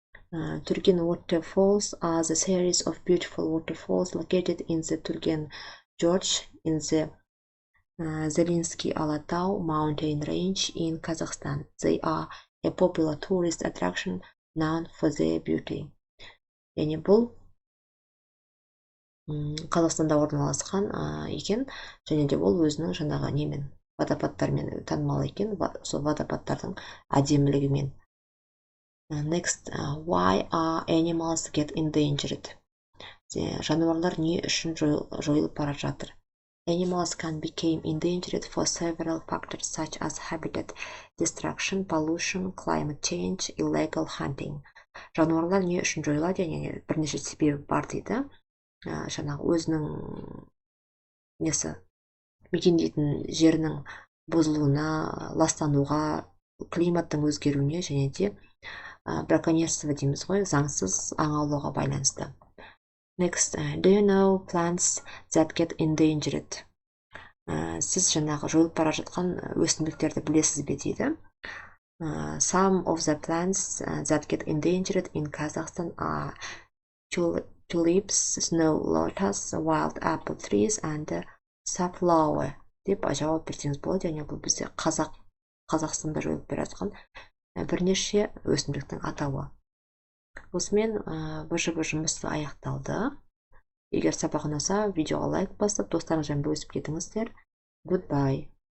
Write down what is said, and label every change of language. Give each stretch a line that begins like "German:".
English: Turgen waterfalls are the series of beautiful waterfalls located in the Turgen Gorge in the Zelinsky Alatau mountain range in Kazakhstan. They are a popular tourist attraction known for their beauty.
Kazakh: Яғни бұл Қазақстанда орналасқан екен, және де ол өзінің жаңағы немен водопадтармен танымал екен, сол водопадтардың әдемілігімен.
English: Next, why are animals get endangered?
Kazakh: Жануарлар не үшін жойылып бара жатыр?
English: Animals can become endangered for several factors such as habitat destruction, pollution, climate change, illegal hunting.
Kazakh: Жануарлар не үшін жойылады? Яғни бірнеше себебі бар дейді. Жаңағы өзінің несі мекендейтін жерінің бұзылуына, ластануға, климаттың өзгеруіне және де браконьерство дейміз ғой, заңсыз аң аулауға байланысты.
English: Next, do you know plants that get endangered?
Kazakh: Сіз жаңағы жойылып бара жатқан өсімдіктерді білесіз бе дейді.
English: Some of the plants that get endangered in Kazakhstan are tulips, snow lotus, wild apple trees and safflower
Kazakh: деп жауап берсеңіз болады. Яғни бұл бізде Қазақстанда жойылып бара жатқан бірнеше өсімдіктің атауы. Осымен БЖБ жұмысы аяқталды. Егер сабақ ұнаса, видеоға лайк басып, достарыңызбен бөлісіп кетіңіздер.
English: Goodbye.